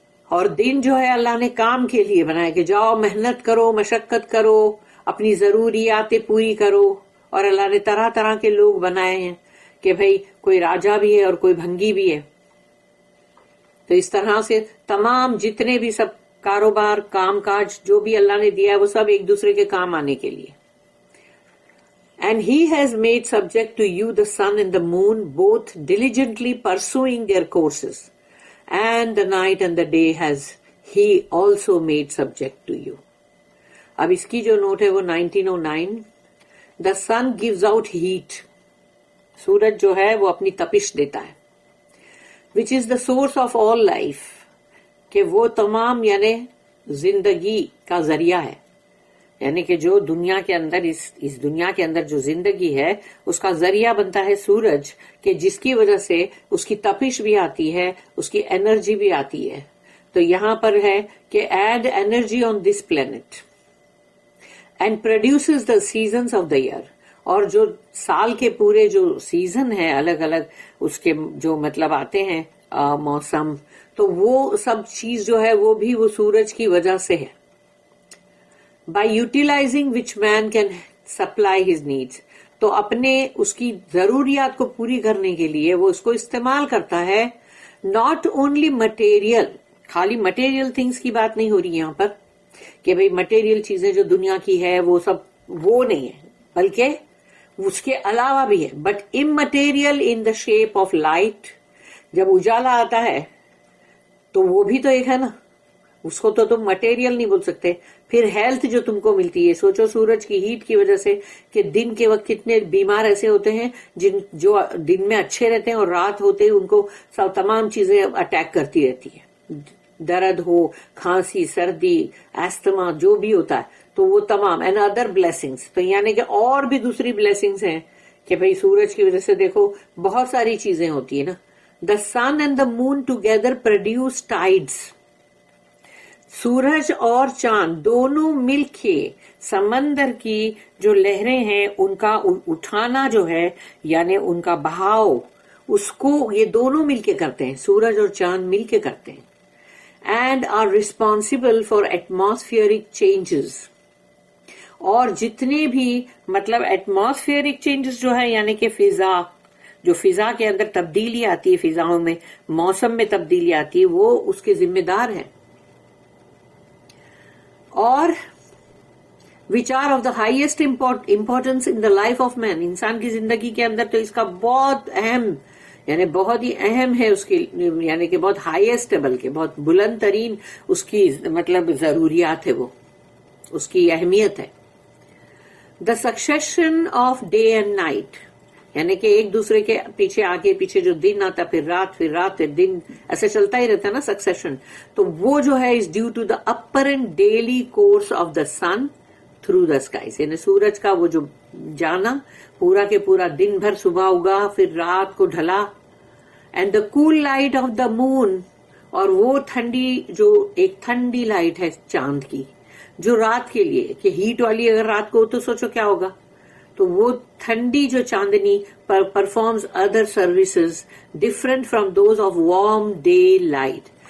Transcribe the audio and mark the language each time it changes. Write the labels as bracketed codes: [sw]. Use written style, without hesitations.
[ur] اور دن جو ہے اللہ نے کام کے لیے بنایا کہ جاؤ محنت کرو، مشقت کرو، اپنی ضروریات پوری کرو، اور اللہ نے طرح طرح کے لوگ بنائے ہیں کہ بھئی کوئی راجا بھی ہے اور کوئی بھنگی بھی ہے. تو اس طرح سے تمام جتنے بھی سب کاروبار کام کاج جو بھی اللہ نے دیا ہے وہ سب ایک دوسرے کے کام آنے کے لیے. [en] And he has made subject to you the sun and the moon, both diligently pursuing their courses, and the night and the day has he also made subject to you. [ur] اب اس کی جو نوٹ ہے وہ 1909. [en] The sun gives out heat. [ur] سورج جو ہے وہ اپنی تپش دیتا ہے. [en] Which is the source of all life. [ur] کہ وہ تمام یعنی زندگی کا ذریعہ ہے. یعنی کہ جو دنیا کے اندر اس دنیا کے اندر جو زندگی ہے اس کا ذریعہ بنتا ہے سورج، کہ جس کی وجہ سے اس کی تپش بھی آتی ہے، اس کی انرجی بھی آتی ہے. تو یہاں پر ہے کہ [en] Add energy on this planet and produces the seasons of the year. [ur] اور جو سال کے پورے جو سیزن ہے الگ الگ اس کے جو مطلب آتے ہیں موسم، تو وہ سب چیز جو ہے وہ بھی وہ سورج کی وجہ سے ہے. [en] By utilizing which man can supply his needs. [ur] تو اپنے اس کی ضروریات کو پوری کرنے کے لیے وہ اس کو استعمال کرتا ہے. [en] Not only material, [ur] خالی material things کی بات نہیں ہو رہی یہاں پر کہ بھئی material چیزیں جو دنیا کی ہے وہ سب وہ نہیں ہے، بلکہ اس کے علاوہ بھی ہے. [en] But immaterial in the shape of light. [ur] جب اجالا آتا ہے تو وہ بھی تو ایک ہے نا، اس کو تو تم مٹیریل نہیں بول سکتے. پھر ہیلتھ جو تم کو ملتی ہے، سوچو سورج کی ہیٹ کی وجہ سے کہ دن کے وقت کتنے بیمار ایسے ہوتے ہیں جو دن میں اچھے رہتے ہیں اور رات ہوتے ہی ان کو تمام چیزیں اٹیک کرتی رہتی ہے. درد ہو، کھانسی، سردی، ایستما جو بھی ہوتا ہے تو وہ تمام [en] And other blessings. [ur] تو یعنی کہ اور بھی دوسری بلیسنگس ہیں کہ بھئی سورج کی وجہ سے دیکھو بہت ساری چیزیں ہوتی ہیں نا. [en] The sun and the moon together produce tides. [ur] سورج اور چاند دونوں مل کے سمندر کی جو لہریں ہیں ان کا اٹھانا جو ہے یعنی ان کا بہاؤ، اس کو یہ دونوں مل کے کرتے ہیں، سورج اور چاند مل کے کرتے ہیں. [en] And are responsible for atmospheric changes. [ur] اور جتنے بھی مطلب ایٹماسفیئرک چینجز جو ہے یعنی کہ فضا کے اندر تبدیلی آتی ہے، فضاؤں میں موسم میں تبدیلی آتی ہے، وہ اس کے ذمہ دار ہیں. [en] اور which are of the highest importance in the life of man. [ur] انسان کی زندگی کے اندر تو اس کا بہت اہم یعنی بہت ہی اہم ہے، اس کی یعنی کہ بہت ہائیسٹ ہے، بلکہ بہت بلند ترین اس کی مطلب ضروریات ہے، وہ اس کی اہمیت ہے. [en] The succession of day and night. [ur] یعنی کہ ایک دوسرے کے پیچھے آگے پیچھے جو دن آتا پھر رات پھر دن ایسے چلتا ہی رہتا ہے نا سکسیشن. تو وہ جو ہے [en] Is due to the apparent daily course of the sun through the skies. [ur] یعنی سورج کا وہ جو جانا پورا کے پورا دن بھر صبح اگا پھر رات کو ڈھلا. [en] And the cool light of the moon. [ur] اور وہ ٹھنڈی جو ایک ٹھنڈی لائٹ ہے چاند کی جو رات کے لیے کہ ہیٹ والی اگر رات کو ہو تو سوچو کیا ہوگا. تو وہ ٹھنڈی جو چاندنی [en] Performs other services different from those of warm daylight.